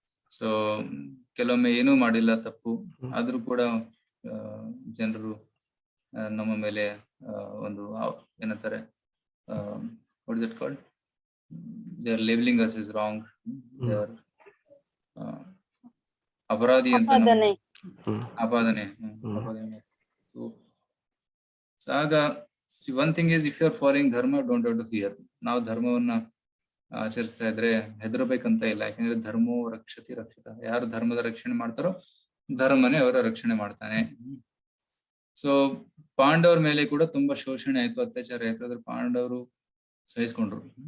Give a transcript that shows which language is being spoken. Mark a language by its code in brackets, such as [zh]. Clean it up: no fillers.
[kn] So ಕೆಲವೊಮ್ಮೆ ಏನೂ ಮಾಡಿಲ್ಲ ತಪ್ಪು ಆದ್ರೂ ಕೂಡ ಜನರು ನಮ್ಮ ಮೇಲೆ ಒಂದು ಏನಂತಾರೆ [en] what is it called, they are [kn] labeling us as wrong, they are ಅಪರಾಧಿ ಅಂತ ಆಪಾದನೆ. [en] So ಆಗ one thing is, if you are following dharma, don't have to fear. [kn] ನಾವು ಧರ್ಮವನ್ನ ಆಚರಿಸ್ತಾ ಇದ್ರೆ ಹೆದರ್ಬೇಕಂತ ಇಲ್ಲ, ಯಾಕಂದ್ರೆ ಧರ್ಮೋ ರಕ್ಷತಿ ರಕ್ಷಿತ. ಯಾರು ಧರ್ಮದ ರಕ್ಷಣೆ ಮಾಡ್ತಾರೋ ಧರ್ಮನೇ ಅವರ ರಕ್ಷಣೆ ಮಾಡ್ತಾನೆ. ಸೊ ಪಾಂಡವರ ಮೇಲೆ ಕೂಡ ತುಂಬಾ ಶೋಷಣೆ ಆಯ್ತು, ಅತ್ಯಾಚಾರ ಆಯ್ತು, ಆದ್ರೆ ಪಾಂಡವರು ಸಹಿಸ್ಕೊಂಡ್ರು.